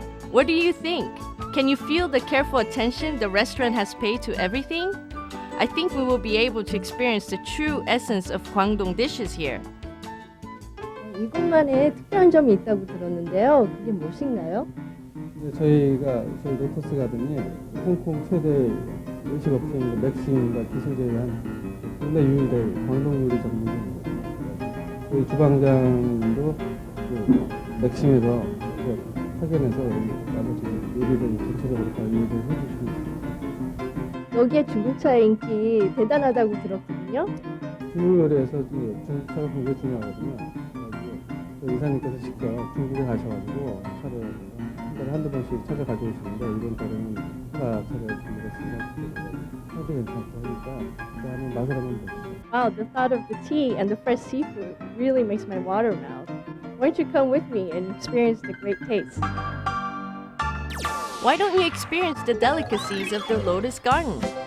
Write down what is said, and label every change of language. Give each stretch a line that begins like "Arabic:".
English: What do you think? Can you feel the careful attention the restaurant has paid to everything? I think we will be able to experience the true essence of Guangdong dishes here.
Korean: 이곳만의 특별한 점이 있다고 들었는데요. 그게 무엇인가요? 저희 로터스 가든이 홍콩 최대 요식업체인 맥심과 기술제휴한 국내 유일의 광동 요리 전문점입니다. 저희 주방장도 맥심에서 파견해서 나머지 요리를 전체적으로 다 이해를 해주십니다. 여기에 중국차의 인기 대단하다고 들었거든요. 중국 요리에서 중국차가 굉장히 중요하거든요. 이사님께서 직접 중국에 가셔가지고 차를 한 달에 한두 번씩 차를 가져오시는데 이번 달에는 차를 준비했습니다. 차도 괜찮고 하니까 한번 맛을 한번 보시죠.
English: Wow, the thought of the tea and the fresh seafood really makes my water melt. Why don't you come with me and experience the great taste? Why don't you experience the delicacies of the Lotus Garden?